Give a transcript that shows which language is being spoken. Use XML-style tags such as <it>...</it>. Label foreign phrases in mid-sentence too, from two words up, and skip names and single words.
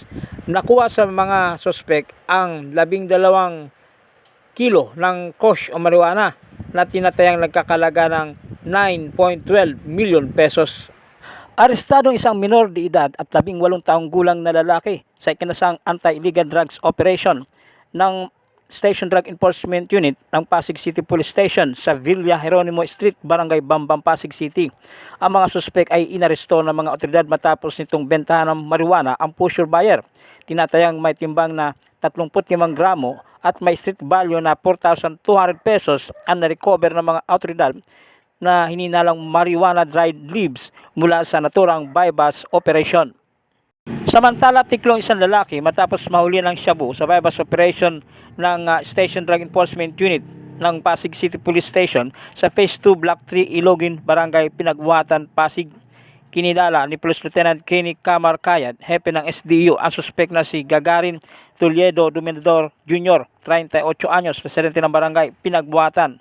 <tl>Nakuha sa mga sospek ang 12 kilo ng kush o marijuana na tinatayang nagkakalaga ng 9.12</tl> <en>million pesos.</en> <tl>Arestado isang minor de edad at 18 taong gulang na lalaki sa ikinasang</tl> <en>anti-illegal drugs operation</en> <tl>ng Station Drug Enforcement Unit ng Pasig City Police Station sa Villa Jeronimo Street, Barangay Bambang, Pasig City. Ang mga suspek ay inaresto ng mga otoridad matapos nitong bentahan ng marijuana ang pusher buyer. Tinatayang may timbang na 35 gramo at may</tl> <en>street value</en> <tl>na 4,200 pesos ang na-recover ng mga otoridad na hininalang</tl> <en>marijuana dried leaves</en> <tl>mula sa naturang</tl> <en>bypass operation.</en> <tl>Samantala, tiklong isang lalaki matapos mahuli ng shabu sa</tl> <en>bypass operation</en> <tl>ng Station Drug Enforcement Unit ng Pasig City Police Station sa Phase 2 Block 3 Ilogin, Barangay Pinagbuhatan, Pasig. Kinilala ni Police Lieutenant Kenny Camarcayad, hepe ng SDU, ang suspek na si Gagarin Tuliedo Dominador Jr., 38 anyos, residente ng Barangay Pinagbuhatan.</tl>